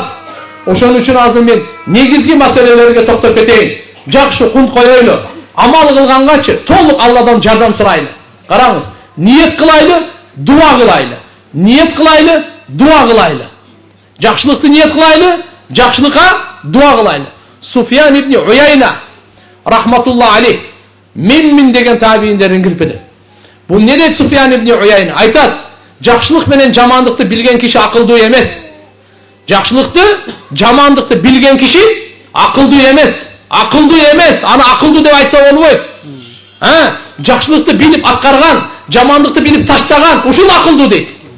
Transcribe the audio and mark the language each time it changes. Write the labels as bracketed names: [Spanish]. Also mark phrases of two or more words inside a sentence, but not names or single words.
[Kyrgyz] Ошон үчүн азыр мен негизги маселелерге токтоп кетейин. Жакшы кунт коелу. Амал кылгангачы толук Алладан жардам сурайлы. Караңыз, ниет кылайлы, дуа кылайлы. Ниет кылайлы, дуа кылайлы. Жакшылыкты ниет кылайлы, жакшылыкка дуа кылайлы. Суфьян ибн Уяйна [Arabic] رحمة الله عليه [Kyrgyz] мен деген табийиндердин кирпиди. Бул не дейт Суфьян ибн Уяйна? Айтат, жакшылык менен жамандыкты билген киши акылдуу эмес. Жакшылыкты, жамандыкты билген киши акылдуу эмес. Акылдуу эмес. Аны акылдуу деп айтса болбойт. Жакшылыкты билип аткарган, жамандыкты билип таштаган, ушул акылдуу дейт.